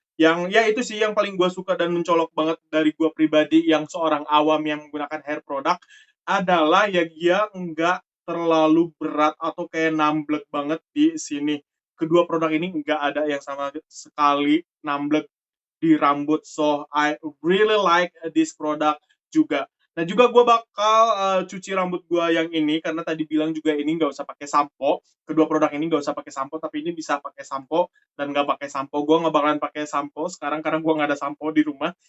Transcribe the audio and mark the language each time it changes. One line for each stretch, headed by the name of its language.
Indonesian: Yang ya itu sih yang paling gue suka dan mencolok banget dari gue pribadi yang seorang awam yang menggunakan hair product adalah ya dia nggak terlalu berat atau kayak namblek banget di sini. Kedua produk ini nggak ada yang sama sekali namblek di rambut.
English: So I really like this product juga.
Indonesian: Nah juga gue bakal cuci rambut gue yang ini karena tadi bilang juga ini nggak usah pakai sampo. Kedua produk ini nggak usah pakai sampo, tapi ini bisa pakai sampo dan nggak pakai sampo. Gue nggak bakalan pakai sampo sekarang karena gue nggak ada sampo di rumah.